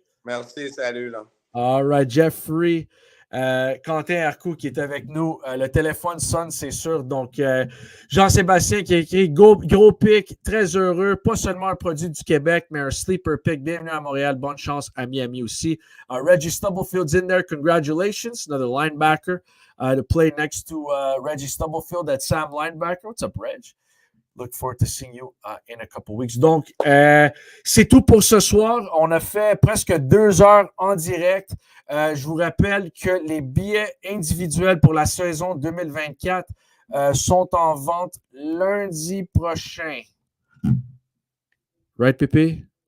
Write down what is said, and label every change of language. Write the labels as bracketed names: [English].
[French] Merci, salut. Là. [English] All right, Jeffrey. [French] Quentin Arcou qui est avec nous. Le téléphone sonne, c'est sûr. Donc, Jean-Sébastien qui a écrit gros pic, très heureux. Pas seulement un produit du Québec, mais un sleeper pick. Bienvenue à Montréal. Bonne chance à Miami aussi. [English] Reggie Stubblefield's in there. Congratulations. Another linebacker to play next to Reggie Stubblefield at Sam linebacker. What's up, Reg? Look forward to seeing you in a couple weeks. [French] Donc, c'est tout pour ce soir. On a fait presque 2 heures en direct. Je vous rappelle que les billets individuels pour la saison 2024 sont en vente lundi prochain. [English] Right, Pépé?